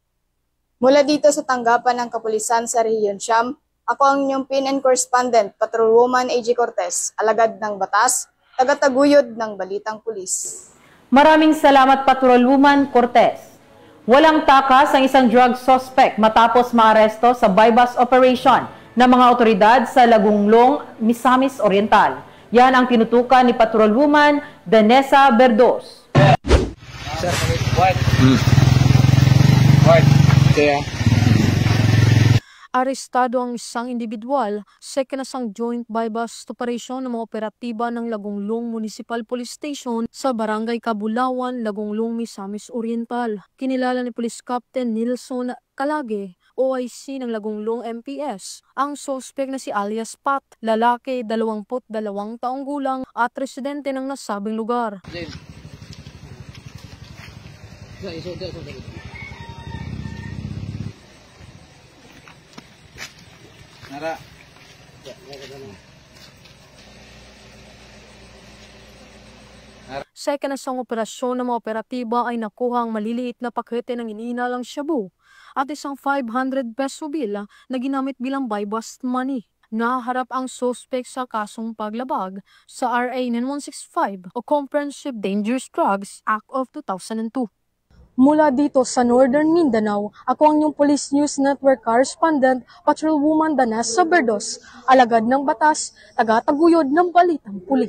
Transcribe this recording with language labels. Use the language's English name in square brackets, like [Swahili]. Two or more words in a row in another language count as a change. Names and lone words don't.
[Filipino] Mula dito sa tanggapan ng Kapulisan sa Rehiyon Siyam, ako ang inyong PNN Correspondent, Patrolwoman AG Cortez, alagad ng batas, tagataguyod ng Balitang Pulis. Maraming salamat, Patrolwoman Cortez. Walang takas ang isang drug suspect matapos maaresto sa buy-bust operation ng mga otoridad sa Lagunglong, Misamis Oriental. Yan ang tinutukan ni Patrolwoman Danessa Berdos. Sir, [English] what? What? [Filipino] Kaya? Arestado ang isang individual sa ikinasang [English] joint buy-bust operation [Filipino] ng mga operatiba ng Lagunglong Municipal Police Station sa Barangay Kabulawan, Lagunglong, Misamis Oriental. Kinilala ni Police Captain Nilson Calage, OIC ng Lagunglong MPS, ang sospek na si alias Pat, lalaki, 22 taong gulang at residente ng nasabing lugar. Nara. Sa ikinasang operasyon ng mga operatiba ay nakuha ang maliliit na pakete ng iniinalang shabu at isang 500 [English] peso bill [Filipino] na ginamit bilang [English] buy-bust money. [Filipino] Naharap ang suspect sa kasong paglabag sa RA 9165 o Comprehensive Dangerous Drugs Act of 2002. Mula dito sa Northern Mindanao, ako ang inyong Police News Network Correspondent, Patrolwoman Danessa Berdos, alagad ng batas, tagataguyod ng Balitang Pulis.